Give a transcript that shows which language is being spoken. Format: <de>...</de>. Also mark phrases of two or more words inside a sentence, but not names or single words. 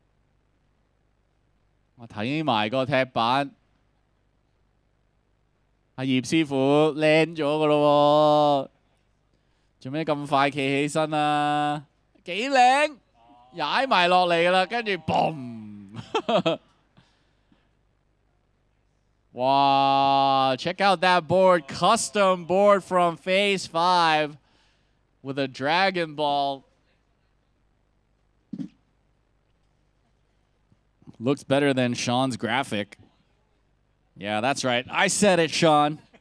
<yue>我睇埋個踢板， 阿葉師傅靚咗噶咯喎，做咩咁快企起身啊？幾靚，踩埋落嚟啦，跟住嘣！</yue> <en>哇 check out that board, custom board from Phase 5 with a Dragon Ball. Looks better than Sean's graphic. Yeah, that's right. I said it, Sean.</en>